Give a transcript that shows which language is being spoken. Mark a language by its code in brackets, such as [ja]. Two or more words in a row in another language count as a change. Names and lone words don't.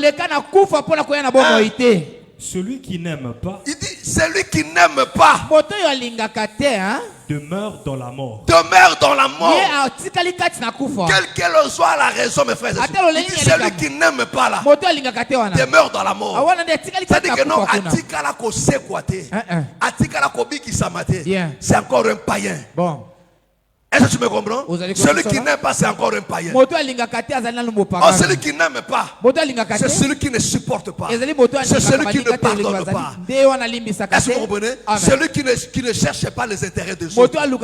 [fr] Celui qui n'aime pas, il dit celui qui n'aime pas demeure dans la mort. Demeure dans la mort. Quelle soit la raison, mes frères et sœurs. Il dit celui qui n'aime pas là demeure dans la mort. C'est-à-dire que non, atikala ko sekwate, atikala ko biki samate, c'est encore un païen. Bon. Est-ce que tu me comprends? Celui qui n'aime pas, c'est encore un païen. Oh, celui qui n'aime pas, c'est celui qui ne supporte pas. C'est celui qui ne pardonne pas. Est-ce que vous comprenez? Celui qui ne cherche pas les intérêts des autres.